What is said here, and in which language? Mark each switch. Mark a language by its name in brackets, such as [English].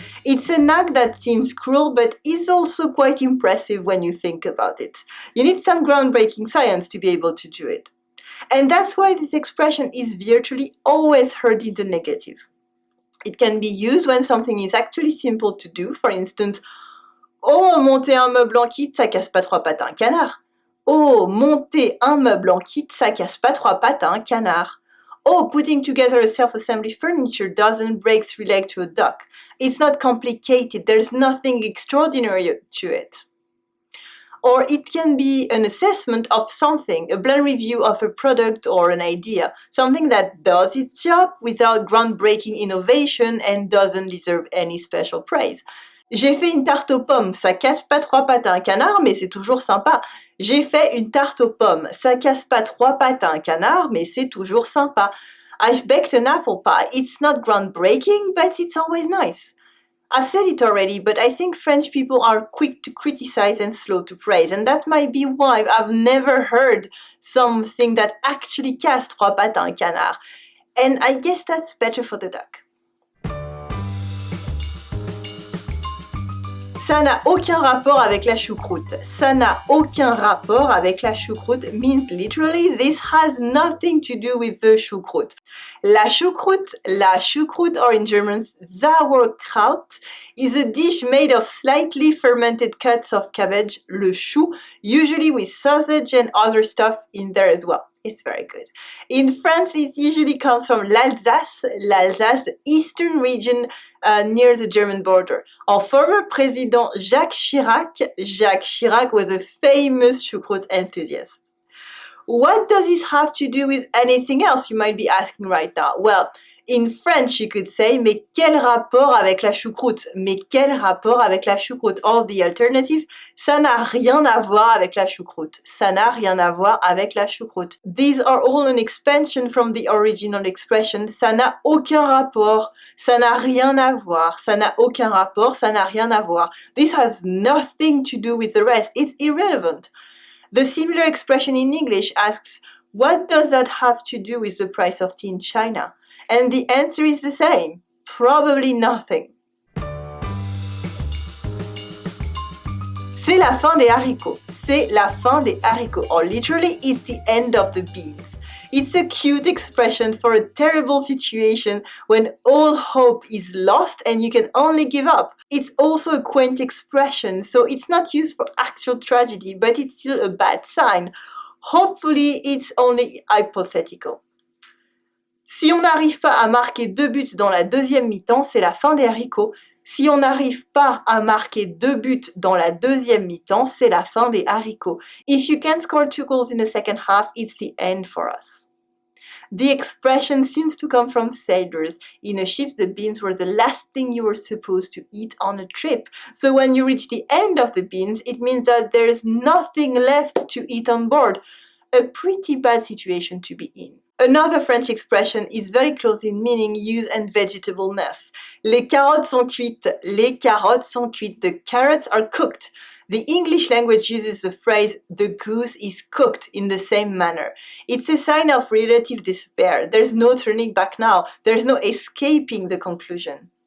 [English] It's an act that seems cruel, but is also quite impressive when you think about it. You need some groundbreaking science to be able to do it. And that's why this expression is virtually always heard in the negative. It can be used when something is actually simple to do. For instance, oh, [French] monter un meuble en kit, ça casse pas trois pattes à un canard. Oh, monter un meuble en kit, ça casse pas trois pattes à un canard. [English] Oh, putting together a self-assembly furniture doesn't break three legs to a duck. It's not complicated, there's nothing extraordinary to it. Or it can be an assessment of something, a blunt review of a product or an idea, something that does its job without groundbreaking innovation and doesn't deserve any special praise. [French] J'ai fait une tarte aux pommes, ça casse pas trois pattes à un canard, mais c'est toujours sympa. J'ai fait une tarte aux pommes, ça casse pas trois pattes à un canard, mais c'est toujours sympa. [English] I've baked an apple pie. It's not groundbreaking, but it's always nice. I've said it already, but I think French people are quick to criticize and slow to praise, and that might be why I've never heard something that actually [French] casse trois pattes à un canard. [English] And I guess that's better for the duck. [French] Ça n'a aucun rapport avec la choucroute. Ça n'a aucun rapport avec la choucroute [English] means literally this has nothing to do with the choucroute. La choucroute, or in German, Sauerkraut, is a dish made of slightly fermented cuts of cabbage, le chou, usually with sausage and other stuff in there as well. It's very good. In France, it usually comes from l'Alsace, eastern region near the German border. Our former president Jacques Chirac was a famous choucroute enthusiast. What does this have to do with anything else, you might be asking right now? Well, in French, you could say, [French] mais quel rapport avec la choucroute? Mais quel rapport avec la choucroute? [English] Or, the alternative, [French] ça n'a rien à voir avec la choucroute. Ça n'a rien à voir avec la choucroute. [English] These are all an expansion from the original expression, [French] ça n'a aucun rapport, ça n'a rien à voir, ça n'a aucun rapport, ça n'a rien à voir. [English] This has nothing to do with the rest, it's irrelevant. The similar expression in English asks, what does that have to do with the price of tea in China? And the answer is the same, probably nothing. [French] C'est la fin des haricots. C'est la fin des haricots. [English] Or literally, it's the end of the beans. It's a cute expression for a terrible situation when all hope is lost and you can only give up. It's also a quaint expression, so it's not used for actual tragedy, but it's still a bad sign. Hopefully, it's only hypothetical. [French] Si on n'arrive pas à marquer 2 buts dans la deuxième mi-temps, c'est la fin des haricots. Si on n'arrive pas à marquer 2 buts dans la deuxième mi-temps, c'est la fin des haricots. [English] If you can't score 2 goals in the second half, it's the end for us. The expression seems to come from sailors. In a ship, the beans were the last thing you were supposed to eat on a trip. So when you reach the end of the beans, it means that there is nothing left to eat on board. A pretty bad situation to be in. Another French expression is very close in meaning, use and vegetableness. [French] Les carottes sont cuites. Les carottes sont cuites. [English] The carrots are cooked. The English language uses the phrase, the goose is cooked, in the same manner. It's a sign of relative despair. There's no turning back now. There's no escaping the conclusion.